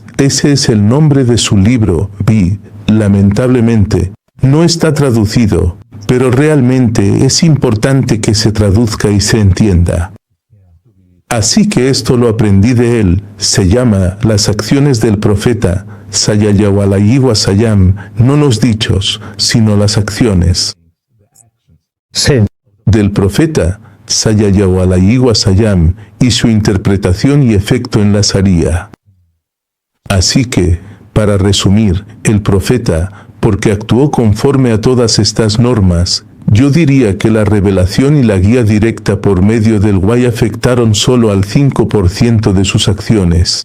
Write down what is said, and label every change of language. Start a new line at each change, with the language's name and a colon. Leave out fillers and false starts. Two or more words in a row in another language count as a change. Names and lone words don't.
Spanish: Ese es el nombre de su libro, lamentablemente, no está traducido, pero realmente es importante que se traduzca y se entienda. Así que esto lo aprendí de él, se llama Las acciones del profeta,
Arabic: صلى الله عليه وسلم,
Spanish: no los dichos, sino las acciones. Sí. Del profeta,
Arabic: صلى الله عليه وسلم,
Spanish: y su interpretación y efecto en la Sharia. Así que, para resumir, el profeta, porque actuó conforme a todas estas normas, yo diría que la revelación y la guía directa por medio del Wahy afectaron solo al 5% de sus acciones.